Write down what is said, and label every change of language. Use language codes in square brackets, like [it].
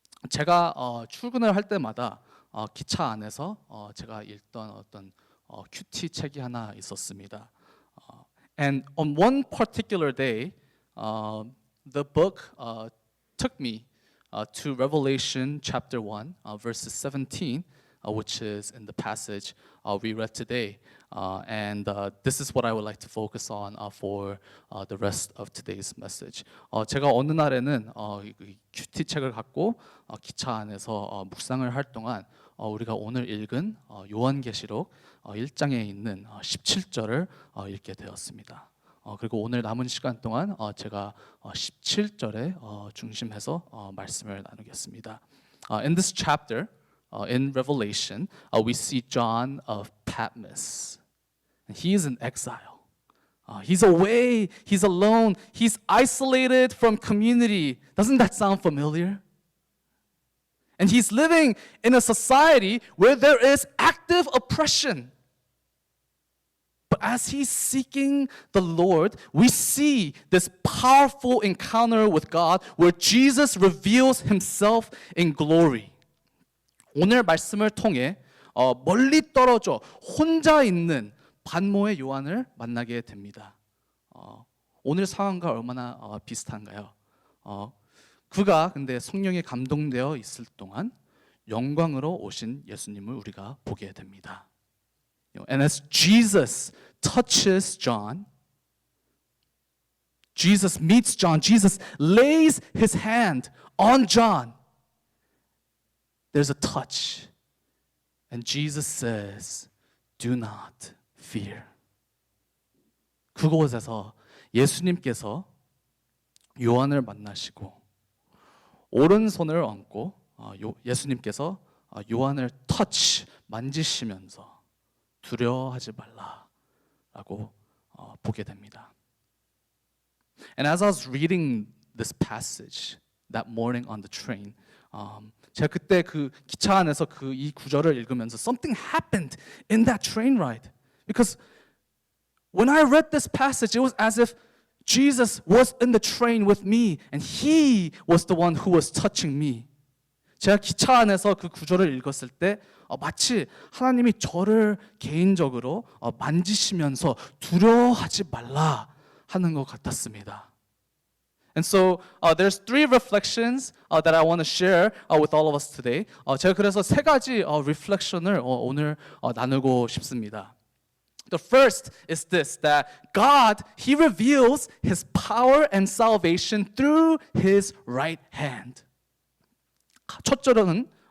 [ko] 제가 출근을 할 때마다 기차 안에서 제가 읽던 어떤 QT 책이 하나 있었습니다. [en] And on one particular day, the book took me to Revelation chapter 1, verses 17, which is in the passage we read today. And this is what I would like to focus on for the rest of today's message. [ko] 제가 어느 날에는 큐티 책을 갖고 기차 안에서 묵상을 할 동안 우리가 오늘 읽은 요한계시록 1장에 있는 17절을 읽게 되었습니다. 그리고 오늘 남은 시간 동안 제가 17절에 중심해서 말씀을 나누겠습니다. [en] In this chapter, in Revelation, we see John of Patmos. He is in exile. He's away, he's alone, he's isolated from community. Doesn't that sound familiar? And he's living in a society where there is active oppression. But as he's seeking the Lord, we see this powerful encounter with God where Jesus reveals himself in glory. [ko] 오늘 말씀을 통해 멀리 떨어져 혼자 있는 반모의 요한을 만나게 됩니다. 오늘 상황과 얼마나 비슷한가요? 그가 근데 성령에 감동되어 있을 동안 영광으로 오신 예수님을 우리가 보게 됩니다. [en] And as Jesus touches John, Jesus meets John, Jesus lays his hand on John. There's a touch. And Jesus says, do not fear. [ko] 그곳에서 예수님께서 요한을 만나시고 오른손을 얹고 예수님께서 요한을 터치, 만지시면서 두려워하지 말라라고 보게 됩니다. [en] And as I was reading this passage that morning on the train, [ko] 제가 그때 그 기차 안에서 이 구절을 읽으면서 [en] something happened in that train ride. Because when I read this passage, it was as if Jesus was in the train with me and he was the one who was touching me. [ko] 제가 기차 안에서 그 구절을 읽었을 때 마치 하나님이 저를 개인적으로 만지시면서 두려워하지 말라 하는 것 같았습니다. [en] And so there's three reflections that I want to share with all of us today. [ko] 제가 그래서 세 가지 reflection을 오늘 나누고 싶습니다. [en] The first is this, that God, He reveals His power and salvation through His right hand. [ko] 첫째로는